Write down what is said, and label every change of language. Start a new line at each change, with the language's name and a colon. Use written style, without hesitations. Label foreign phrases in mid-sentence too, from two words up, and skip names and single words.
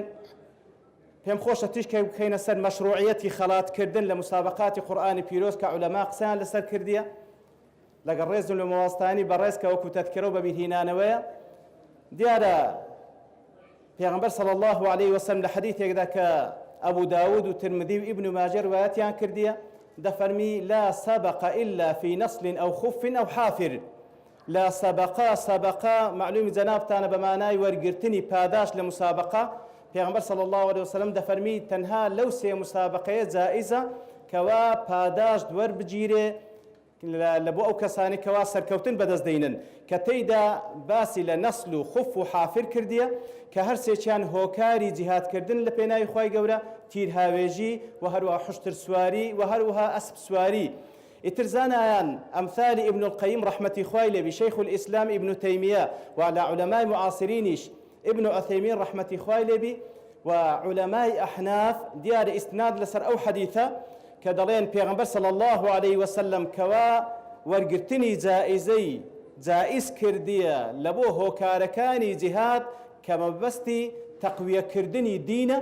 Central Kurdish: پێم خۆشە تیشکە بکەینە سەر مەشروعیەتی خەڵاتکردن لە مسابقاتی قورئانی پیرۆز کە عولەما قسەیان لەسەر کردیە لەگەڵ ڕێز و مەوەستانی بەڕێز کە وەکو تەذکرە و بەبیرهێنانەوەیە. دیارە پێغەمبەر
Arabic: صلی الله عليه وسلم
Central Kurdish: لە حەدیثێکدا کە ئەبوو داود و ترمذی و ئیبن ماجە ڕوایەتیان کردیە دەفەرمی
Arabic: لا سبق إلا في نصل أو خف أو حافر. لا سبقا
Central Kurdish: معلومی جەنابتانە بە مانای وەرگرتنی پاداش لە مسابقە. پێغەمبەر
Arabic: صلی الله عليه وسلم
Central Kurdish: دەفەرمی تەنها لەو سێ مسابقەیە جائزە کەوا پاداش وەربگیرێ لە بۆ ئەو کەسانی کەوا سەرکەوتن بەدەست دەینن، کە تێیدا باسی لە نەسل و خوف و حافر کردیە کە هەر سێکیان هۆکاری جیهادکردن لە پێناوی خوای گەورە، تیرهاوێژی و هەروەها حوشتر سواری و هەروەها ئەسپ سواری. ئیتر زانایان ئەمثالی ئیبن القەیم ڕەحمەتی خوای لێبی، شەیخ الئیسلام ئیبن تەیمیە و لە عولەمای معاصرینیش ابن عثيمين رحمة خوای لێبی و
Arabic: علماء أحناف
Central Kurdish: دیارە ئیسناد لەسەر ئەو حەدیثە کە دەڵێن پێغەمبەر
Arabic: صلی الله عليه وسلم
Central Kurdish: کەوا وەرگرتنی جائزەی جائز کردیە لە بۆ هۆکارەکانی جیهاد کە مەبەستی تەقویەکردنی دینە.